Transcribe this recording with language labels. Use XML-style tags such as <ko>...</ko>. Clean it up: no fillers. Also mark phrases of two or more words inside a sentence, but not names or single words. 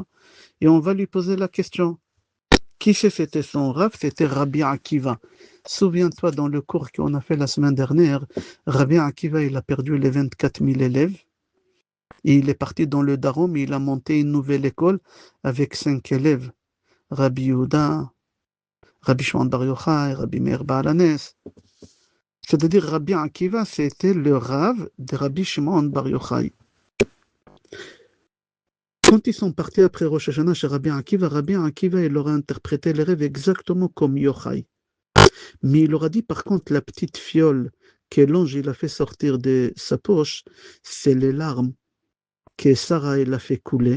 <fr>Et on va lui poser la question. Qui c'était son Rav? C'était Rabbi Akiva. Souviens-toi, dans le cours qu'on a fait la semaine dernière, Rabbi Akiva, il a perdu les 24 000 élèves. Et il est parti dans le Darom, il a monté une nouvelle école avec 5 élèves. Rabbi Yehuda, Rabbi Shimon Bar Yochai, Rabbi Meir Baal Hanes. C'est-à-dire Rabbi Akiva, c'était le Rav de Rabbi Shimon Bar Yochai. Quand ils sont partis après Rosh Hashanah chez Rabbi Akiva, il leur a interprété les rêves exactement comme Yochai. Mais il leur a dit par contre la petite fiole que l'ange il a fait sortir de sa poche, c'est les larmes que Sarah il a fait couler.</fr>